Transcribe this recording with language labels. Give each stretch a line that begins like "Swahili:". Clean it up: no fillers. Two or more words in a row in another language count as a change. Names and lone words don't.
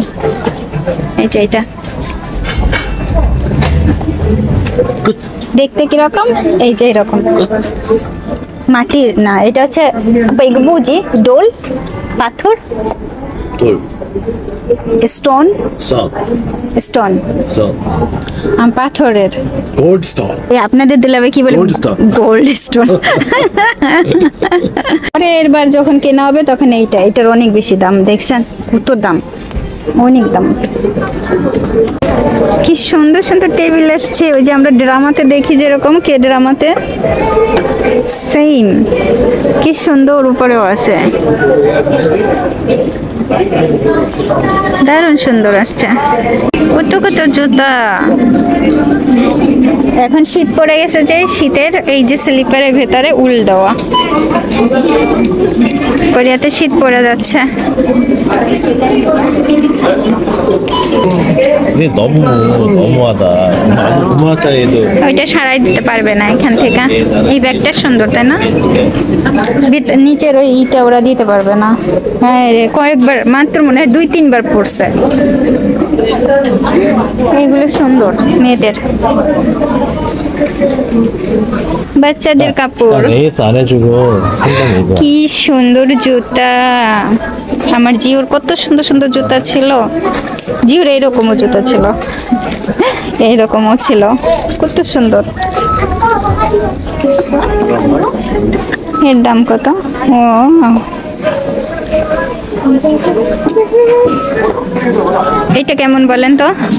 Bangla: এই যে এটা দেখতে কিরকম, এই যে এরকম মাটির না, এটা হচ্ছে বুঝি ডোল, পাথর,
Korean: 돌,
English: stone, stone
Korean: 썬,
Bangla: পাথরের।
English: gold stone.
Bangla: আপনাদের দুলাভাই কি বলে?
English: Gold stone. gold stone.
Bangla: পরে এরবার যখন কেনা হবে তখন এটার অনেক বেশি দাম, দেখছেন কত দাম, অনেক দাম। কি সুন্দর সুন্দর টেবিল আসছে, ওই যে আমরা ড্রামাতে দেখি যেরকম, কে ড্রামাতে সেম, কি সুন্দর উপরেও আছে, দারুণ সুন্দর আসছে। কত কত জুতা। এখন শীত পড়ে গেছে, যে শীতের এই যে স্লিপারের ভেতরে উল দেওয়া, কোরিয়াতে শীত পড়ে যাচ্ছে।
Korean: 이게 너무하다. 너무하다 얘도.
Bangla: ওইটা সারাই দিতে পারবে না এখান থেকে। এই ব্যাগটা সুন্দর তাই না? নিচের ওই ইটা ওরা দিতে পারবে না। হ্যাঁ রে, কয়েকবার মাত্র মনে হয় 2-3 বার পড়ছে। এগুলো সুন্দর মেয়েদের, বাচ্চাদের কাপড়।
Korean: 레이스 안 해주고 상담해줘.
Bangla: কি সুন্দর জুতা, আমার জিওর কত সুন্দর সুন্দর জুতা ছিল। জিওর এইরকমও জুতা ছিল, এইরকমও ছিল, কত সুন্দর। এর দাম কত? ও এটা কেমন বলেন তো?